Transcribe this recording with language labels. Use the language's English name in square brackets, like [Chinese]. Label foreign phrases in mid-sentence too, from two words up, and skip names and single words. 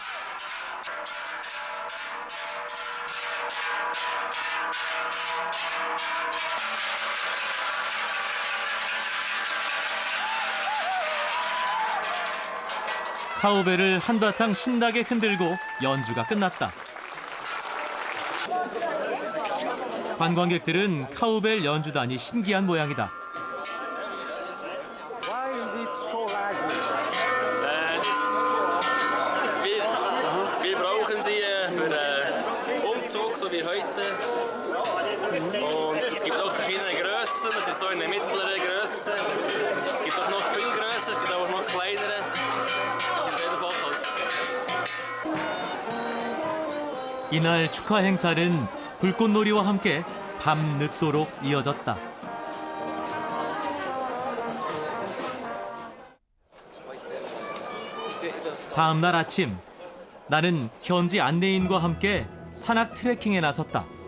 [Korean] 카우벨을 한바탕 신나게 흔들고 연주가 끝났다. 관광객들은 카우벨 연주단이 신기한 모양이다. [German] Wir brauchen sie für Umzug, so wie heute. Und es gibt auch verschiedene Größen. Das ist so eine mittlere Größe. Es gibt auch noch viel größer, es gibt auch noch kleinere. [Korean] 이날 축하 행사는 불꽃놀이와 함께 밤 늦도록 이어졌다. 다음 날 아침, 나는 현지 안내인과 함께 산악 트레킹에 나섰다.